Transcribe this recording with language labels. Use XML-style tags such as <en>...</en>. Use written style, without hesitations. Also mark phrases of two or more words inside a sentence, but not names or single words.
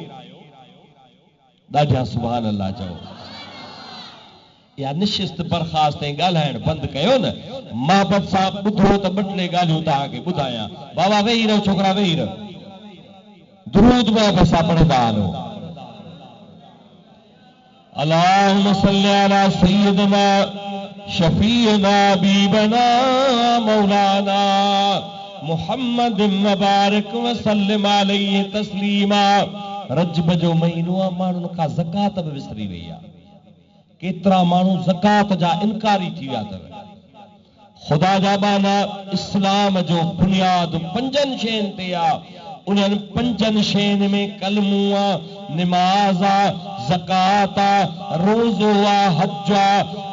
<sd>ॾाढा</sd> <ar>سبحان الله</ar> <sd>चओ। या निशिस्त बर्खास्त ऐं ॻाल्हाइण बंदि कयो न। मोहबत सां ॿुधो त ॿ टे ॻाल्हियूं तव्हांखे ॿुधायां। बाबा वेही रहो, छोकिरा वेही रहो। दुरूद मोहबत सां पढ़ंदा हलो।</sd> <ar>اللهم صل على سيدنا شفيعنا حبيبنا مولانا محمد مبارك وسلم عليه تسليما.</ar> <sd>रजब जो महीनो आहे, माण्हुनि खां ज़कात बि विसरी वई आहे। केतिरा माण्हू ज़कात जा इनकारी थी विया अथव। ख़ुदा जा बाना इस्लाम जो बुनियाद पंजनि शयुनि ते आहे। उन्हनि पंजनि शयुनि में कलमू आहे, निमाज़ आहे, ज़कात आहे, रोज़ो आहे, हज आहे।</sd>